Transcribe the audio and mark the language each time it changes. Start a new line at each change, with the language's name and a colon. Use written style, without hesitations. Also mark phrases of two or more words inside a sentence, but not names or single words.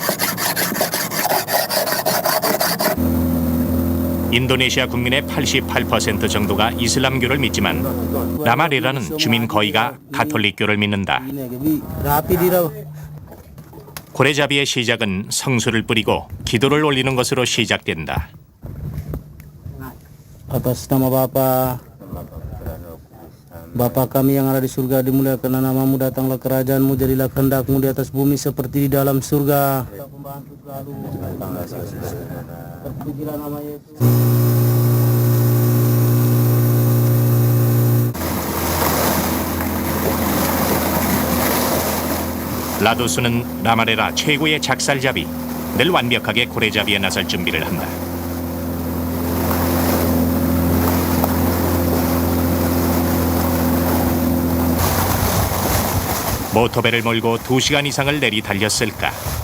Korean: 인도네시아 국민의 88% 정도가 이슬람교를 믿지만 라마레라는 주민 거의가 가톨릭교를 믿는다. 고래잡이의 시작은 성수를 뿌리고 기도를 올리는 것으로 시작된다.
Indonesian: Atas nama Bapa, Bapa kami yang ada di surga, dimuliakan namamu, datanglah kerajaanmu, jadilah kehendakmu di atas bumi seperti di dalam surga. Terpujilah nama Yesus.
Korean: 라도스는 라마레라 최고의 작살잡이, 늘 완벽하게 고래잡이에 나설 준비를 한다. 모터배를 몰고 2시간 이상을 내리 달렸을까.